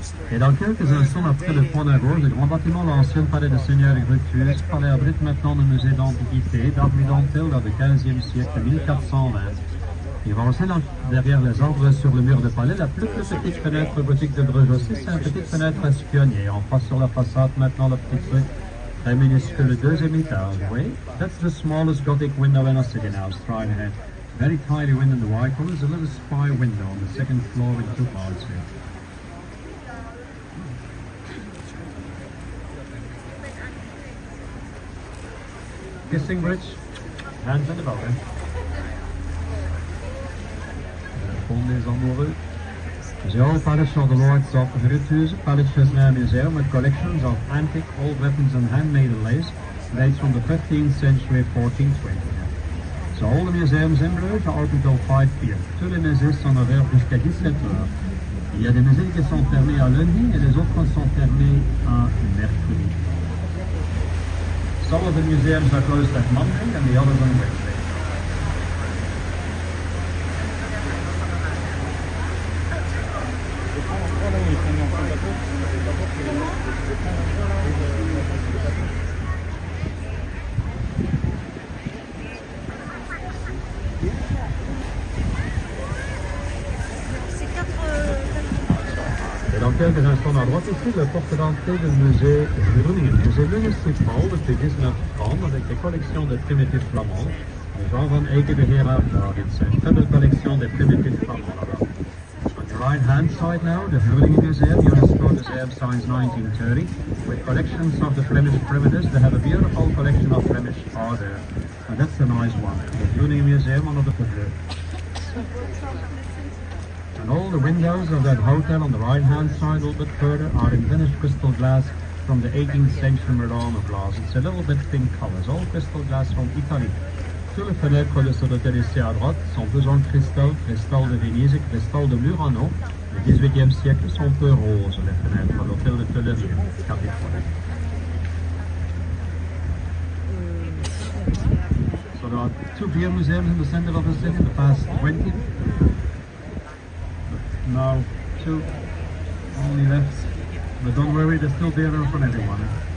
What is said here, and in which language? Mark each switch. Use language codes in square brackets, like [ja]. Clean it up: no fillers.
[fr] Et dans quelques instants après le pont d'Agos, le grand bâtiment de l'ancien palais de Seigneur Bruges, palais abrite maintenant le musée d'antiquité d'art dentel du XVe siècle 1420. Il va aussi derrière les arbres sur le mur de palais la plus petite fenêtre gothique de Bruges aussi, c'est une petite fenêtre espionnière. On passe sur la façade maintenant le petit truc très minuscule, le deuxième étage. [en] Oui, that's the smallest Gothic window in a city now, straight ahead. Very tiny window in the white one. There's a little spy window on the second floor with two parts here. Kissing bridge, hands in the boat. [fr] Le pont des amoureux. [en] The old palace of the Lords of Bruges Palace is now a museum with collections of antique old weapons and handmade lace dates from the 15th century, 1420. So all the museums in Bruges are open till 5 p.m. [fr] Tous les musées sont ouverts jusqu'à 17 heures. Il y a des musées qui sont fermés à lundi et les autres sont fermés à mercredi. [en] Some of the museums are closed at Monday and the others on Wednesday. [fr] Et dans quelques instants à droite ici, le porte d'entrée du musée Groningen. Musée municipal depuis 1930 avec des collections de primitifs flamands. Les gens van Eke de Gerard David, c'est une très belle collection des primitifs flamands là-bas. [en] On the right hand side now, the Groningen Museum, UNESCO Museum since 1930, with collections of the Flemish primitives. They have a beautiful collection of Flemish art there. And that's a nice one. The Groningen Museum under the Pavilion. And all the windows of that hotel on the right-hand side, a little bit further, are in finished crystal glass from the 18th century Murano glass. It's a little bit pink colors, all crystal glass from Italy. [fr] Tous les fenêtres de cet hôtel ici à droite sont tous en cristal, cristal de Venise et cristal de Murano. Le 18e siècle sont peu roses, les fenêtres de l'hôtel de Tullerie, Californie. [en] So there are two beer museums in the center of the city in the past 20. Now, two only left, but don't worry, there's still beer for everyone.